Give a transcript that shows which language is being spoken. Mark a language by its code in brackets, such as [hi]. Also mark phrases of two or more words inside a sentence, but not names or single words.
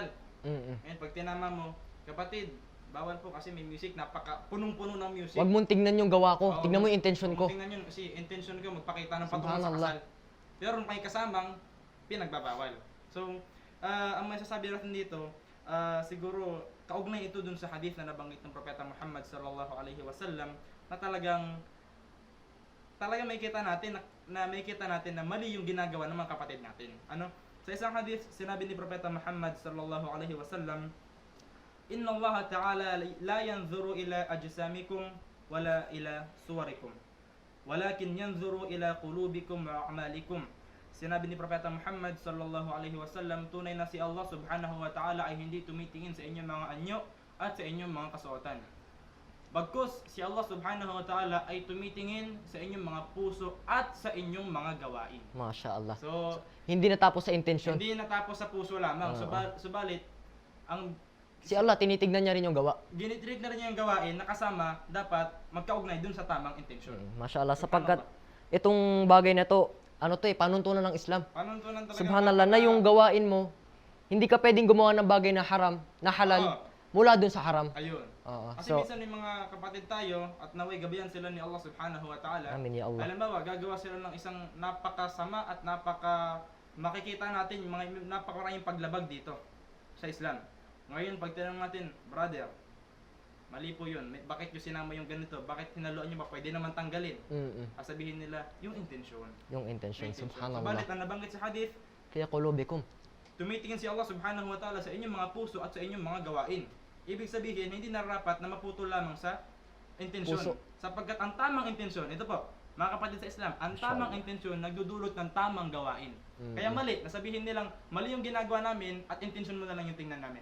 [tl] Ngayon, pag tinama mo, kapatid, bawal po kasi may music, punong-puno ng music. Huwag mong tingnan yung gawa ko, tignan mo yung intention ko. Tingnan yun, kasi intention ko magpakita ng patungkol sa kasal. Pero may kasamang pinagbabawal. So, ang may sasabi natin dito, siguro kaugnay ito dun sa hadith na nabanggit ng Propeta Muhammad [ar] صلى الله عليه وسلم [tl] na talagang makikita natin na mali yung ginagawa ng mga kapatid natin. Ano? Sa isang hadith, sinabi ni Propeta Muhammad [ar] صلى الله عليه وسلم, إن الله تعالى لا ينظر إلى أجسامكم ولا إلى صوركم ولكن ينظر إلى قلوبكم وأعمالكم. [tl] Sinabi ni Propeta Muhammad [ar] صلى الله عليه وسلم, [tl] tunay na si Allah [ar] سبحانه وتعالى [tl] ay hindi tumitingin sa inyong mga anyo at sa inyong mga kasuotan. Bagkus si Allah [ar] سبحانه وتعالى [tl] ay tumitingin sa inyong mga puso at sa inyong mga gawain. [ar] ما شاء الله. [tl] So, hindi natapos sa intention. hindi natapos sa puso lamang. Subalit, ang Si Allah, tinitignan niya rin yung gawa. ginitreat na rin niya yung gawain na kasama dapat magkaugnay dun sa tamang intensyon. [ar] ما شاء الله, [tl] sapagkat itong bagay na to, panuntunan ng Islam. Panuntunan talaga. Subhanallah, na yung gawain mo, hindi ka pwedeng gumawa ng bagay na haram, na halal, mula dun sa haram. Ayun. Oo. Kasi So, minsan may mga kapatid tayo at naway gabayan sila ni Allah [ar] سبحانه وتعالى. آمين يا الله. [tl] Halimbawa, gagawa sila ng isang napakasama at makikita natin yung mga napakaraming paglabag dito sa Islam. Ngayon, pag tinanong natin, brother, mali po yun. Bakit yung sinama yung ganito? Bakit hinaluan nyo ba? Pwede naman tanggalin. Sabihin nila, yung intensyon. Yung intention, subhanallah. Subalit, ang nabanggit sa hadith, Kaya qulubikum. tumitingin si Allah [ar] سبحانه وتعالى [tl] sa inyong mga puso at sa inyong mga gawain. Ibig sabihin, hindi nararapat na maputol lamang sa intensyon. Puso. Sapagkat ang tamang intensyon, ito po, mga kapatid sa Islam, ang tamang intensyon nagdudulot ng tamang gawain. Kaya mali, nasabihin nilang, mali yung ginagawa namin at intensyon mo na lang yung tingnan namin.